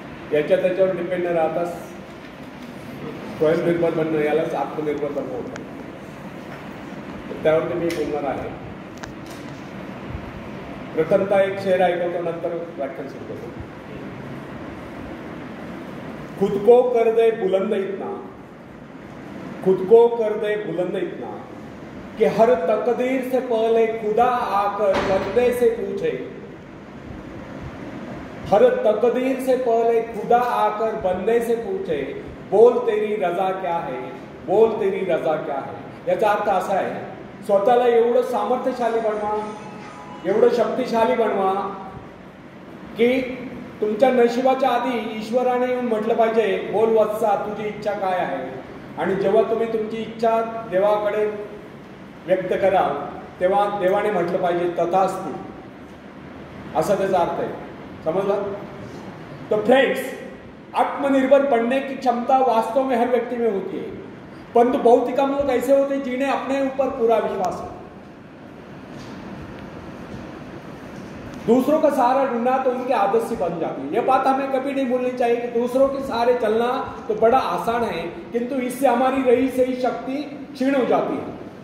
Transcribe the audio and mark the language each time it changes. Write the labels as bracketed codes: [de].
[mr] त्याच्यावर डिपेंड न राहता स्वयंनिर्भर बनणं, यालाच आत्मनिर्भर बनणं होतं. त्यावरती मी बोलणार आहे. प्रथमतः एक शेर ऐकवतो, नंतर व्याख्यान सुरू करतो. [hi] खुद को कर दे बुलंद इतना, खुद को कर दे बुलंद इतना कि हर तकदीर से पहले खुदा आकर बंदे से पूछे, हर तकदीर से पहले खुदा आकर बंदे से पूछे, बोल तेरी रजा क्या है, बोल तेरी रजा क्या है. [mr] याचा अर्थ असा आहे, स्वतःला एवढं सामर्थ्यशाली बनवा, एवढं शक्तिशाली बनवा की तुमच्या नशिबाच्या आधी ईश्वराने येऊन म्हटलं पाहिजे, बोल वत्सा तुझी इच्छा काय आहे. आणि जेव्हा तुम्ही तुमची इच्छा देवाकडे व्यक्त कराल तेव्हा देवाने म्हटलं पाहिजे तथास्तु. असा त्याचा अर्थ आहे. समझला? [hi] तो फ्रेंड्स, आत्मनिर्भर बनने की क्षमता वास्तव में हर व्यक्ति में होती है, परंतु बहुत ही कम लोग ऐसे होते हैं जिन्हें अपने ऊपर पूरा विश्वास है. दूसरों का सहारा ढूंढना तो उनकी आदत सी बन जाती है. यह बात हमें कभी नहीं भूलनी चाहिए कि दूसरों के सहारे चलना तो बड़ा आसान है, किंतु इससे हमारी रही सही शक्ति क्षीण हो जाती है.